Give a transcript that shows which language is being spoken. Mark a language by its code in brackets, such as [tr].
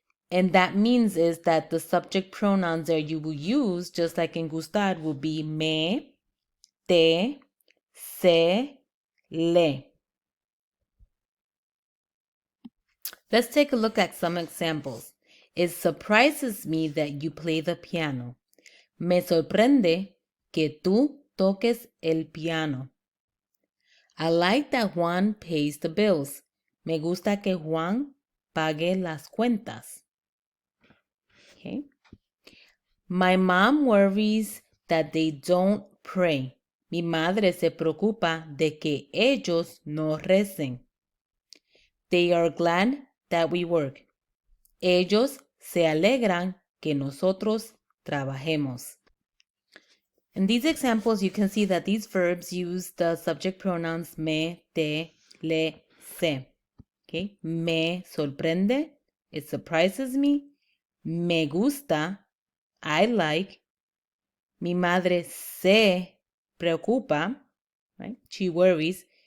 [en] And that means is that the subject pronouns that you will use, just like in gustar, will be me, te, se, le. Let's take a look at some examples. It surprises me that you play the piano. [es] Me sorprende que tú toques el piano. [en] I like that Juan pays the bills. [es] Me gusta que Juan pague las cuentas. [en] Okay. My mom worries that they don't pray. [es] Mi madre se preocupa de que ellos no recen. [en] They are glad that we work. [es] Ellos se alegran que nosotros trabajemos. [en] In these examples, you can see that these verbs use the subject pronouns me, te, le, se. Okay? [es] Me sorprende, [en] it surprises me. [es] Me gusta, [en] I like. [es] Mi madre se preocupa, [en] right? She worries.